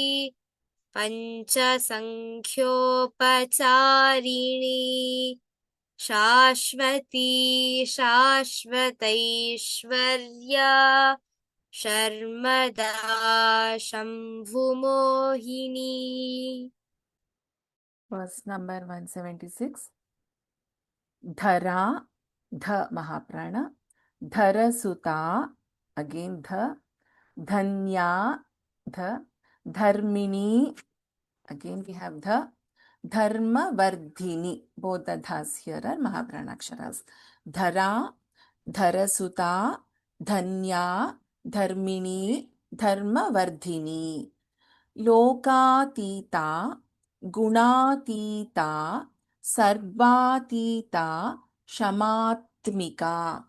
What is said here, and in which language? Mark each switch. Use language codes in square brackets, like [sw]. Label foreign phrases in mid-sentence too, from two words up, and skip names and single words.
[en] पञ्चसङ्ख्योपचारिणी शाश्वती शाश्वतैश्वर्या शर्मदा शम्भुमोहिनी Verse number 176. Dhara, dha Mahaprana. Dharasuta, again dha. Dhanya, dha. Dharmini, again we have dha. Dharma Vardhini, both the dhas here are Mahaprana Aksharas. Dhara, Dharasuta, Dhanya, Dharmini, Dharma Vardhini. Lokatita, Gunatita, Sarvatita, Shamatmika.